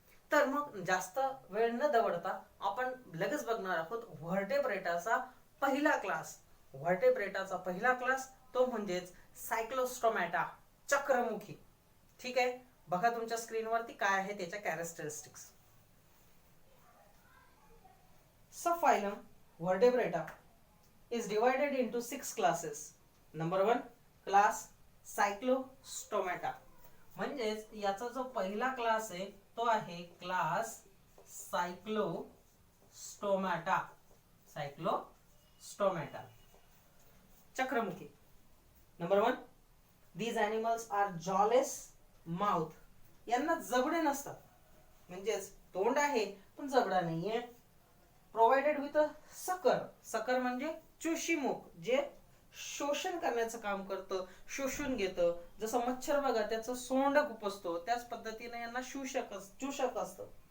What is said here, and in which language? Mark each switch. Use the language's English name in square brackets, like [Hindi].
[Marathi] तर मग जास्त वेळ न दवडता आपण लगेच बघणार आहोत व्हर्टेब्रेटाचा पहिला क्लास. व्हर्टेब्रेटाचा पहिला क्लास तो म्हणजेच सायक्लोस्टोमॅटा, चक्रमुखी. ठीक आहे, बघा तुमच्या स्क्रीनवरती काय आहे त्याच्या characteristics. [English] Subphylum vertebrata is divided into 6 classes. Number 1 class cyclostomata. [Marathi] म्हणजेच याचा जो पहिला क्लास आहे तो आहे class सायक्लोस्टोमॅटा. सायक्लोस्टोमॅटा चक्रमुखी. [English] Number 1 these animals are jawless mouth. [Marathi] यांना जबडे नसतात, म्हणजेच तोंड आहे पण जबडा नाहीये. [English] Provided with a sucker. [Marathi] सकर म्हणजे चुशीमुख, जे शोषण करण्याचं काम करतं, शोषून घेतं. जसं मच्छर बघा त्याचं सोंड खुपसतो, त्याच पद्धतीने यांना चूषक असतं.